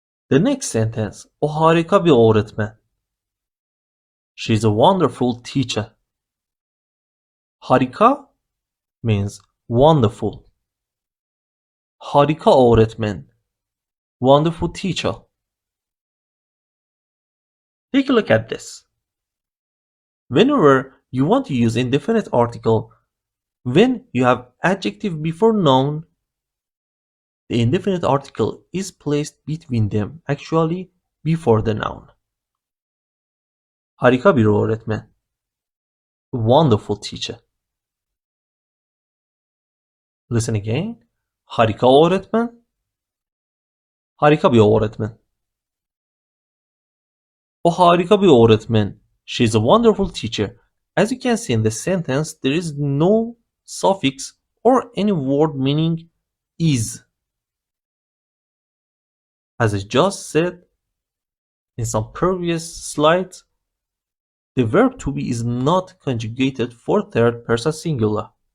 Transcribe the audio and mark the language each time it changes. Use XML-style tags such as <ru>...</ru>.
<en>The next sentence,</en> <tr>o harika bir öğretmen.</tr> <en>She's a wonderful teacher. Harika means wonderful.</en> <tr>Harika öğretmen.</tr> <en>Wonderful teacher. Take a look at this. Whenever you want to use indefinite article, when you have adjective before noun, the indefinite article is placed between them, actually before the noun.</en> <tr>Harika bir öğretmen.</tr> <en>Wonderful teacher. Listen again.</en> <tr>Harika öğretmen. Harika bir öğretmen. O harika bir öğretmen.</tr> <en>She's a wonderful teacher. As you can see in the sentence, there is no suffix or any word meaning is. As I just said in some previous slides, the verb to be is not conjugated for third person singular.</en>